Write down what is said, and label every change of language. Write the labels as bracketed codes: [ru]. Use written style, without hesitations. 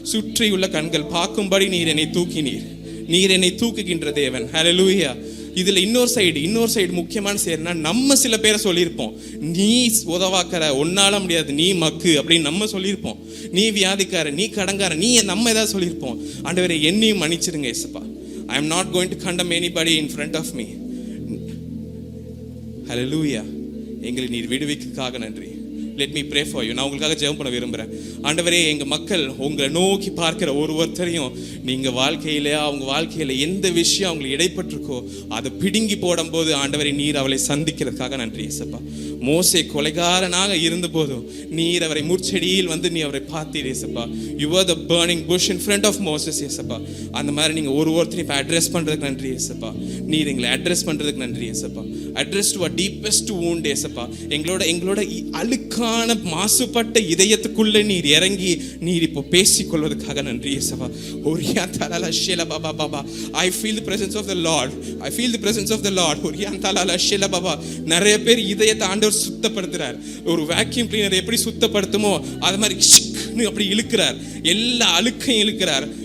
[ta] சுற்றியுள்ள கண்கள் பார்க்கும்படி நீர் என்னை தூக்கினீர். நீர் என்னை தூக்குகின்ற தேவன். ஹல்லேலூயா. இதுல இன்னொரு சைடு முக்கியமான சேர்னா, நம்ம சில பேரை சொல்லியிருப்போம், நீ உதவாக்கற, ஒன்னால முடியாது, நீ மக்கு அப்படின்னு நம்ம சொல்லியிருப்போம். நீ வியாதிக்கார, நீ கடங்கார, நீ நம்ம ஏதாவது சொல்லியிருப்போம். ஆண்டவரே என்னையும் மன்னிச்சிருங்க ஏசப்பா. [en] I am not going to condemn anybody in front of me. [ta] ஹல்லேலூயா. எங்களை நீர் விடுவிக்கிறதுக்காக நன்றி. [en] Let me pray for you. [ta] நான் உங்களுக்காக ஜெபம் பண்ண விரும்புகிறேன். ஆண்டவரே, எங்கள் மக்கள் உங்களை நோக்கி பார்க்கிற ஒருத்தரையும் நீங்கள் அவங்க வாழ்க்கையில் எந்த விஷயம் அவங்களுக்கு இடைப்பட்டிருக்கோ அதை பிடுங்கி போடும்போது ஆண்டவரே நீர் அவளை சந்திக்கிறதுக்காக நன்றி ஏசப்பா. மோசே கொலைகாரனாக இருந்த போதும் நீர் அவரை முற்செடியில் வந்து நீ அவரை பார்த்தீர் ஏசப்பா. [en] You are the burning bush in front of Moses ஏசப்பா. [ta] அந்த மாதிரி நீங்கள் ஒருத்தரையும் இப்போ அட்ரஸ் பண்ணுறதுக்கு நன்றி ஏசப்பா. நீர் எங்களை அட்ரஸ் பண்ணுறதுக்கு நன்றி ஏசப்பா. [en] address to a deepest wound [ta] ஏசப்பா. எங்களோட அழுக்கான மாசுபட்ட இதயத்துக்குள்ள நீர் இறங்கி நீர் இப்போ பேசிக்கொள்வதற்காக நன்றி ஏசப்பா. Oriya தலாலா ஷேல Baba Baba. [en] I feel the presence of the Lord. I feel the presence of the Lord. ஒரியா தலாலா ஷேல பாபா. [ta] நிறைய பேர் இதயத்தை ஆண்டவர் சுத்தப்படுத்துறார். ஒரு வேக்யூம் கிளீனர் எப்படி சுத்தப்படுத்துமோ அது மாதிரி அப்படி இழுக்கிறார், எல்லா அழுக்கையும் இழுக்கிறார்.